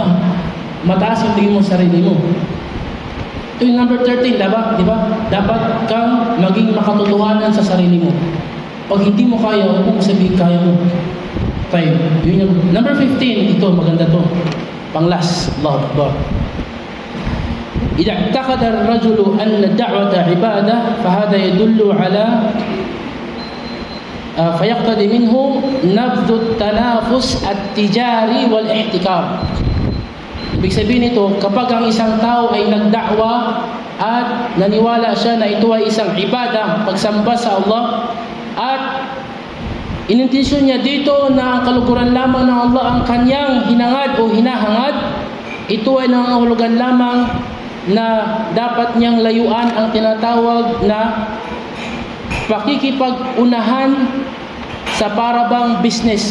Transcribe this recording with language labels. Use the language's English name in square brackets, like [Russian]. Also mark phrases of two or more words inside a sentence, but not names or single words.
[Filipino] Mataas yung tingin mo sa sarili mo. Ito yung number 13, diba? Dapat kang maging makatotohanan sa sarili mo. Pag hindi mo kaya, huwag mo sabihin kaya mo. Tayo. Yun yung number 15. Ito, maganda to. Pang-last. [Arabic] الله أكبر. إذا اعتقد الرجل أن الدعوة عبادة فهذا يدل على فيقتضي منه نبذ التنافس التجاري والاحتكار. [Filipino] Ibig sabihin ito, kapag ang isang tao ay nagda'wa at naniwala siya na ito ay isang ibada, pagsamba sa Allah, at inintensyon niya dito na ang kalukuran lamang ng Allah ang kanyang hinangad o hinahangad, ito ay nangangahulugan lamang na dapat niyang layuan ang tinatawag na pakikipag-unahan sa parabang business.